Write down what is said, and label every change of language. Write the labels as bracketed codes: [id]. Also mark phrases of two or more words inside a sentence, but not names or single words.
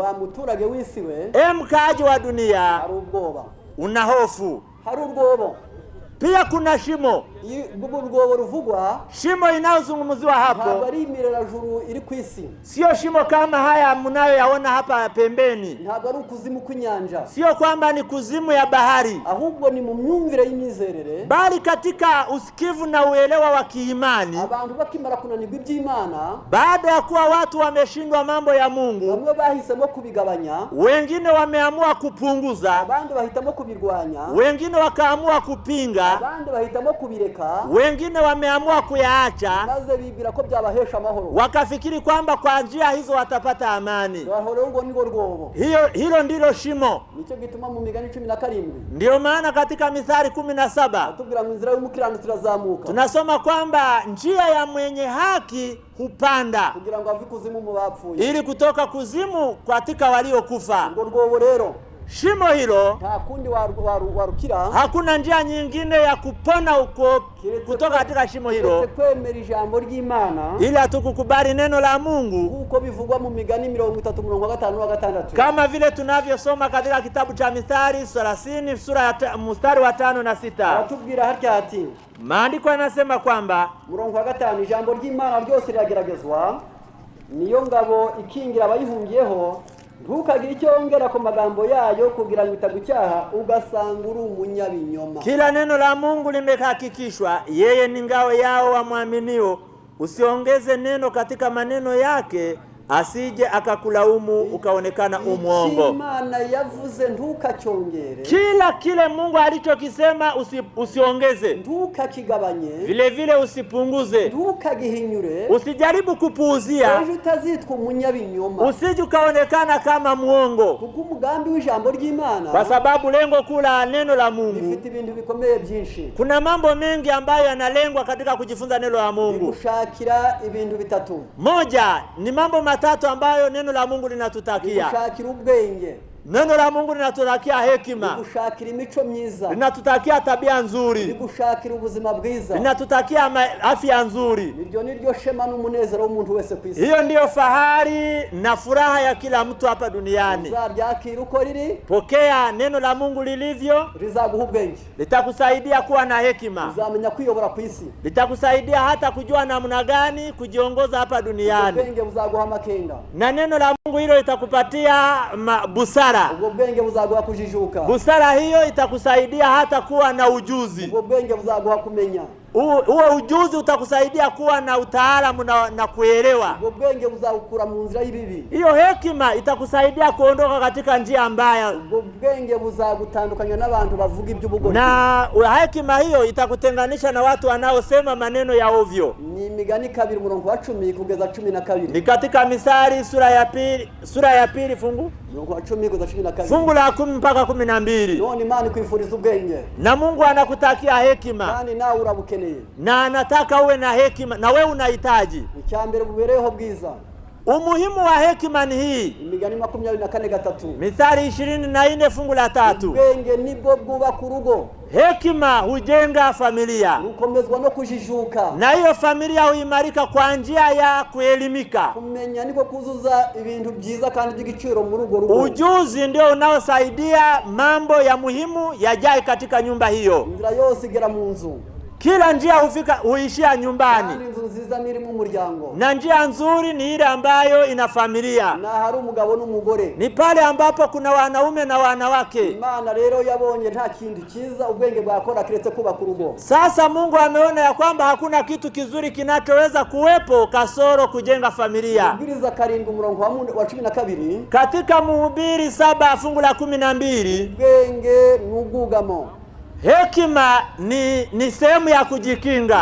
[rw] Wa muturage w'isi we, [sw] Mkaaji wa dunia [rw] hari ubwoba, [sw] una hofu. [rw] hari urwobo. [sw] Pia kuna shimo. [rw] Ubwo urwobo ruvugwa [sw] Shimo inayozungumziwa [rw] ntabwo [sw] hapo [rw] ari imirerajuru iri ku isi, [sw] sio shimo kama haya mnayoyaona hapa pembeni, [rw] ntabwo ari ukuzimu kw'inyanja, [sw] sio kwamba ni kuzimu ya bahari, [rw] ahubwo ni mu myumvire y'imyizerere, [sw] bali katika usikivu na uelewa wa kiimani. [rw] abantu bakimara kunanirwa iby'Imana, [sw] Baada ya kuwa watu wameshindwa mambo ya Mungu, [rw] bamwe bahisemo kubigabanya, [sw] wengine wameamua kupunguza, [rw] abandi bahitamo kubirwanya, [sw] wengine wakaamua kupinga, [rw] abandi bahitamo kubireka, [sw] wengine wameamua kuyaacha, [rw] maze bibwira ko byabahesha amahoro, [sw] wakafikiri kwamba kwa njia hizo watapata amani. [rw] bahora ubwo ni rwobo. [sw] Hilo ndilo shimo. [rw] Nicyo gituma mu Migani 17 [sw] Ndio maana katika Mithali 17 [rw] atubwira ngo inzira y'umukiranutsi irazamuka, [sw] tunasoma kwamba njia ya mwenye haki hupanda [rw] kugira ngo ave ikuzimu mu bapfuye. [sw] ili kutoka kuzimu katika waliokufa. [rw] Urwo rwobo rero [sw] Shimo hilo [rw] nta kundi warukira, [sw] hakuna njia nyingine ya kupona huko kutoka katika shimo hilo, [rw] kwemera ijambo ry'Imana [sw] ili hatukukubali neno la Mungu, [rw] kuko bivugwa mu Migani 30:56 [sw] kama vile tunavyosoma katika kitabu cha Mithali 30 mstari wa 5 na 6. [rw] atubwira hatya ati, [sw] Maandiko yanasema kwamba [rw] 5 ijambo ry'Imana ryose rirageragezwa, niyo ngabo ikingira abayihungiyeho, ntukagire icyo wongera ku magambo yayo kugira ngo itagucyaha ugasanga uri umunyabinyoma. [sw] kila neno la Mungu limehakikishwa, yeye ni ngao yao wamwaminio. Usiongeze neno katika maneno yake, asije akakulaumu ukaonekana umwongo. [rw] Imana yavuze ntukacyongere, [sw] Kila kile Mungu alichokisema usiongeze, [rw] ntukakigabanye, [sw] vile vile usipunguze, [rw] ntukagihinyure, [sw] usijaribu kupuuzia, [rw] ejo utazitwa umunyabinyoma, [sw] usije ukaonekana kama mwongo, [rw] kuko umugambi w'ijambo ry'Imana [sw] kwa sababu lengo kuu la neno la Mungu, [rw] rifite ibintu bikomeye byinshi. [sw] kuna mambo mengi ambayo yanalengwa katika kujifunza neno la Mungu. [rw] Gushakira ibintu bitatu: [sw] Moja ni mambo matatu ambayo neno la Mungu linatutakia. [rw] gushakira ubwenge, [sw] Neno la Mungu linatutakia hekima, [rw] ligushakira imico myiza, [sw] linatutakia tabia nzuri, [rw] ligushakira ubuzima bwiza, [sw] linatutakia afya nzuri. [rw] Iryo niryo shema n'umunezero w'umuntu wese kwisi. [sw] Hiyo ndiyo fahari na furaha ya kila mtu hapa duniani. [rw] Uzaryakira uko riri, [sw] pokea neno la Mungu lilivyo, [rw] rizaguha ubwenge, [sw] litakusaidia kuwa na hekima, [rw] uzamenya kwiyobora kwisi, [sw] litakusaidia hata kujua namna gani kujiongoza hapa duniani. [rw] Ubwenge buzaguha makenga, [sw] na neno la Mungu hilo litakupatia busara. [rw] Ubwo bwenge buzaguha kujijuka, [sw] busara hiyo itakusaidia hata kuwa na ujuzi. [rw] Ubwo bwenge buzaguha kumenya, [sw] huo ujuzi utakusaidia kuwa na utaalamu na kuelewa. [rw] Ubwo bwenge buzagukura mu nzira y'ibibi. [sw] Hiyo hekima itakusaidia kuondoka katika njia mbaya. [rw] Ubwo bwenge buzagutandukanya n'abantu bavuga iby'ubugoryi. [sw] Na hekima hiyo itakutenganisha na watu wanaosema maneno ya ovyo. [rw] Ni Imigani 2:10 kugeza 12. [sw] Ni katika Misali sura ya pili fungu [rw] 10 kugeza 12. [sw] Fungu la 10 mpaka 12. [rw] None Imana kwifuriza ubwenge. [sw] Na Mungu anakutakia hekima. [rw] Kandi nawe urabukeneye. [sw] Na anataka uwe na hekima, na wewe unahitaji. [rw] Icyambere bubereho bwiza. [sw] Umuhimu wa hekima ni hii. [rw] Imigani 24:3. [sw] Mithali 24 fungu la 3. [rw] Ubwenge nibwo bwubaka urugo. [sw] Hekima hujenga familia, [rw] rukomezwa no kujijuka, [sw] na hiyo familia huimarika kwa njia ya kuelimika. [rw] Kumenya niko kuzuza ibintu byiza kandi by'igiciro mu rugo rugo. [sw] Ujuzi ndio unaosaidia mambo ya muhimu yajae katika nyumba hiyo. [rw] Inzira yose igera mu nzu, [sw] kila njia huishia nyumbani. [rw] Kandi inzu nziza niri mu muryango, [sw] na njia nzuri ni ile ambayo ina familia, [rw] na hari umugabo n'umugore, [sw] ni pale ambapo kuna wanaume na wanawake. [rw] Imana rero yabonye nta kintu kiza ubwenge bwakora kiretse kubaka urugo. [sw] Sasa Mungu ameona ya kwamba hakuna kitu kizuri kinachoweza kuwepo kasoro kujenga familia. Mhubiri 7:12 katika Mhubiri 7 fungu la 12, [rw] ubwenge n'ubwugamo, [sw] hekima ni sehemu ya kujikinga.